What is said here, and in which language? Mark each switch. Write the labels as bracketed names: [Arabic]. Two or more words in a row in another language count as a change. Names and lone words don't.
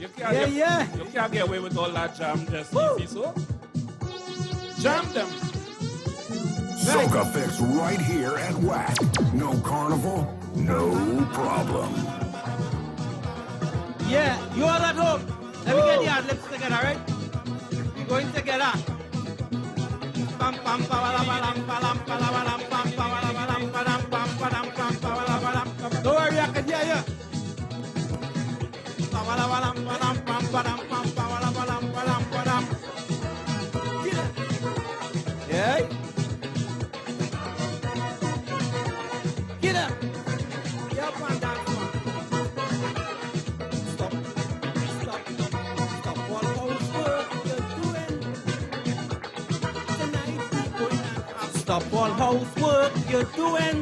[English] You can't get away with all that jam just easy, so jam them. Soca fix right here at WACK. No carnival, no problem. Yeah, you all at home. Let me get the ad-libs together, right? We're going together. Pam pam pa la ba lam pa lam pa la ba lam pam pa la ba lam pa lam pam pa lam pam pa la ba lam. Don't worry, I can hear you. Pa la ba lam pa lam pam pa lam pam pa la ba lam pa lam pa lam. Yeah. Get up. Get up and dance. Stop all housework you're doing.